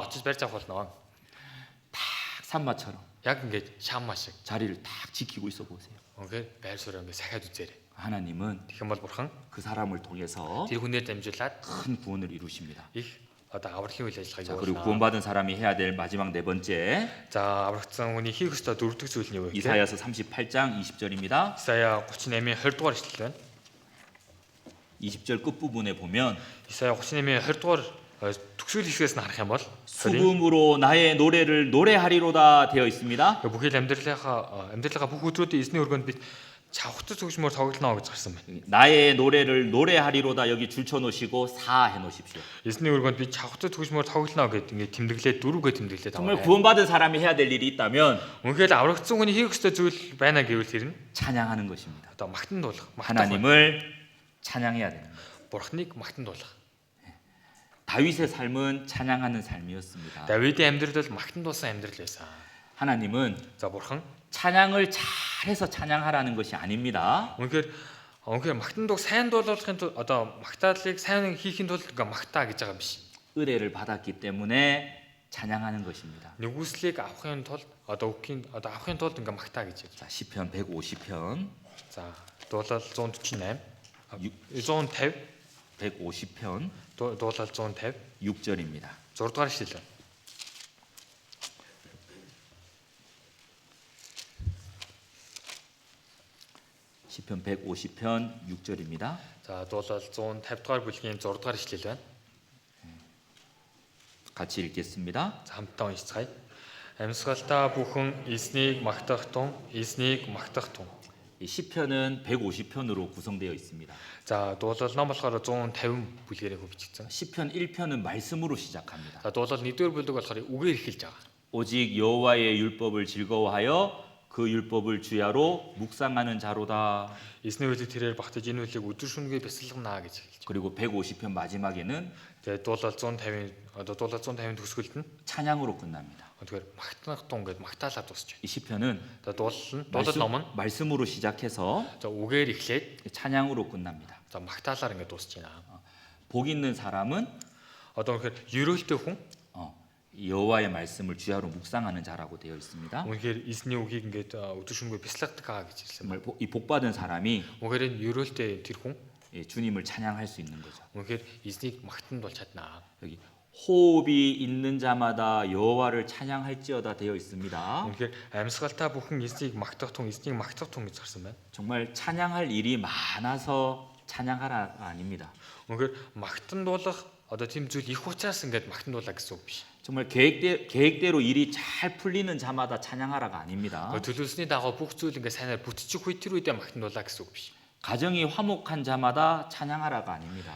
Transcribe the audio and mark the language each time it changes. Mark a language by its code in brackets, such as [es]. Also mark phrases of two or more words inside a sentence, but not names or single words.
[mn] Очиж байр авах болно. [ko] 딱 산마처럼 [mn] Яг ингээд Шамма шиг [ko] 자리를 딱 지키고 있어 보세요. [mn] үнэхээр байр суурь ингээд сахиад үзээрэй. [ko] 하나님은 [mn] Тэгэх юм бол бурхан [ko] 그 사람을 통해서 [mn] тэр хүнээр дамжуулаад [ko] 큰 구원을 이루십니다. [mn] их одоо авралын үйл ажиллагааг [ko] 자, 그리고 [mn] явуулна. [ko] 구원받은 사람이 해야 될 마지막 네 번째 [mn] За аврагдсан хүний хийх ёстой дөрөвдөг зүйл нь юу вэ? [ko] 이사야서 38장 20절입니다. [mn] Исая 38-ийн 20 дугаар ишлэл байна. [ko] 20절 끝부분에 보면 [mn] Исая 38-ийн 20 дугаар төгсгөл хэсгээс нь харах юм бол [ko] 수금으로 나의 노래를 노래하리로다 되어 있습니다. [mn] бүхэл амьдралынхаа бүх өдрүүдийн эзний өргөнд бид чавхтар төгсмөр тоглоно гэж гарсан байна. [ko] 나의 노래를 노래하리로다 여기 줄쳐 놓으시고 사 해 놓으십시오. [mn] Эзний өргөнд бид чавхтар төгсмөр тоглоно гэд ингээд тэмдэглээд дөрвөгөө тэмдэглээд [ko] 정말 [mn] байгаа. [ko] 구원받은 사람이 해야 될 일이 있다면 [mn] Үнэхээр аврагдсан хүний хийх ёстой зүйл байна гэвэл тэр нь [ko] 찬양하는 것입니다. [mn] одоо магтан дуулах, [ko] 하나님을 찬양해야 됩니다. [mn] бурхныг магтан дуулах. [ko] 다윗의 삶은 찬양하는 삶이었습니다. [mn] Давидын амьдрал бол магтан дуулсан амьдрал байсан. [ko] 하나님은 [mn] За бурхан [ko] 찬양을 잘해서 찬양하라는 것이 아닙니다. [mn] үнэхээр магтан дуу сайн дуулуулахын тулд одоо магтаалыг сайн хийхин тулд ингээ магтаа гэж байгаа юм биш. [ko] 은혜를 받았기 때문에 찬양하는 것입니다. [mn] Нэгүслийг авахын тулд авахын тулд ингээ магтаа гэж. [ko] 자, 시편 150편. [mn] За дуулал 148 150 [ko] 150편 [mn] дуулал 150 [ko] 6절입니다. [mn] 6 дугаар ишлэл. [ko] 시편 150편 6절입니다. [mn] За дуулал 150 дугаар бүлгийн 6 дугаар ишлэл байна. [ko] 같이 읽겠습니다. [mn] За хамтдаа уншицгаая. Амьсгалдаа бүхэн эзнийг магтах тун, эзнийг магтах тун. [ko] 이 시편은 150편으로 구성되어 있습니다. [mn] За дуулал ном болохоор 150 бүлгээрээ хөвчихсэн. [ko] 시편 1편은 말씀으로 시작합니다. [mn] За дуулал 1-р бүлэг болохоор үгээр эхэлж байгаа. [ko] 오직 여호와의 율법을 즐거워하여 그 율법을 주야로 묵상하는 자로다. [mn] Эзний үлийг тэрээр багтаж энэ үлийг өдөр шөнөгүй бясалгана гэж хэлж. [ko] 그리고 150편 마지막에는 [mn] Тэгээд дуулал 150 одоо дуулал 150 төгсгөлд нь [ko] 찬양으로 끝납니다. [mn] тэгэхээр магтнах тун гэдэг магтаалаад дуусч байна. [ko] 이 시편은 [mn] Тэгээд дуулал ном нь [ko] 말씀으로 시작해서 [mn] за үгээр эхлээд [ko] 찬양으로 끝납니다. [mn] за магтаалаар ингээд дуусч байна. [ko] 복 있는 사람은 [mn] Одоо үнэхээр ерөөлтэй хүн [ko] 여호와의 말씀을 주야로 묵상하는 자라고 되어 있습니다. [mn] үнэхээр эзний үгийг ингээд өдөр шөнөгүй бясалгадаг гэж хэлсэн байна. [ko] 정말 이 복받은 사람이 [mn] Үнэхээр энэ ерөөлтэй тэр хүн [ko] 주님을 찬양할 수 있는 거죠. [mn] үнэхээр эзнийг магтанд бол чаднаа. [ko] 여기 호흡이 있는 자마다 여호와를 찬양할지어다 되어 있습니다. [mn] үнэхээр амьсгалтай бүхэн эзнийг магтах тун гэж гарсан байна. [ko] 정말 찬양할 일이 많아서 찬양하라가 아닙니다. [mn] үнэхээр магтанд дуулах одоо тийм зүйл их учраас ингээд магтанд дуулаа гэсэн үг биш. [ko] 정말 계획대로 일이 잘 풀리는 자마다 찬양하라가 아닙니다. [mn] төлөвлөсний дагуу бүх зүйл ингээд сайнаар бүтчих үе тэр үедээ магтанд дуулаа гэсэн үг биш. [ko] 가정이 화목한 자마다 찬양하라가 아닙니다.